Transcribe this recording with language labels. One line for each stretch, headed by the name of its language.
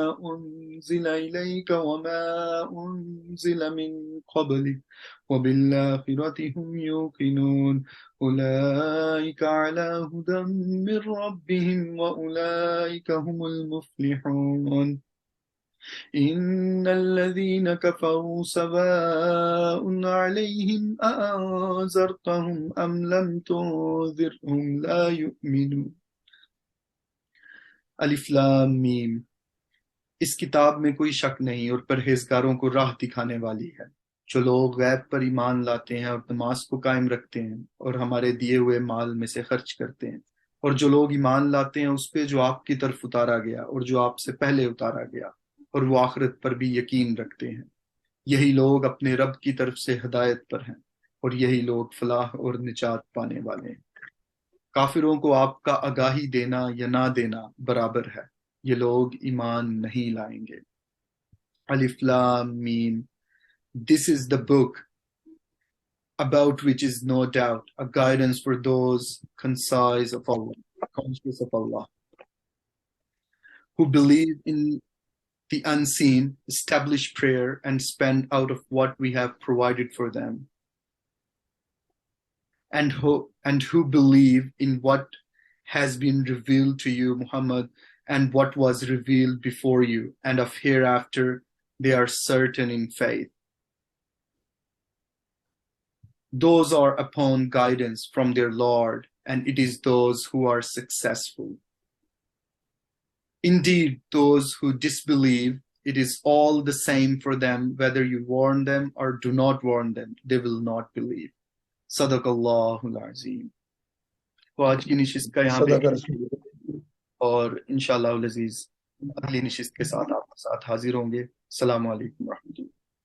Arabic: أنزل إليك وما أنزل من قبلك وبالآخرة هم يوقنون أولئك على هدى من ربهم وأولئك هم المفلحون إن الذين كفروا سواء عليهم أأنذرتهم أم لم تنذرهم لا يؤمنون. الف لام میم.
Urdu: اس کتاب میں کوئی شک نہیں اور پرہیزگاروں کو راہ دکھانے والی ہے. جو لوگ غیب پر ایمان لاتے ہیں اور نماز کو قائم رکھتے ہیں اور ہمارے دیے ہوئے مال میں سے خرچ کرتے ہیں، اور جو لوگ ایمان لاتے ہیں اس پہ جو آپ کی طرف اتارا گیا اور جو آپ سے پہلے اتارا گیا، اور وہ آخرت پر بھی یقین رکھتے ہیں، یہی لوگ اپنے رب کی طرف سے ہدایت پر ہیں، اور یہی لوگ فلاح اور نجات پانے والے ہیں. کافروں کو آپ کا آگاہی دینا یا نہ دینا برابر ہے، یہ لوگ ایمان نہیں لائیں گے.
Arabic: الف لام میم.
English: This is the book about which is no doubt a guidance for those conscious of Allah, who believe in the unseen, establish prayer, and spend out of what we have provided for them, and who believe in what has been revealed to you, Muhammad, and what was revealed before you, and of hereafter they are certain in faith. Those are upon guidance from their Lord, and it is those who are successful. Indeed, those who disbelieve, it is all the same for them whether you warn them or do not warn them, they will not believe.
Arabic: صدق اللہ العظیم.
Urdu: تو آج کی نشست کا یہاں پہ اور انشاءاللہ العزیز اگلی نشست کے ساتھ آپ کے ساتھ حاضر ہوں گے. السلام علیکم ورحمۃ اللہ.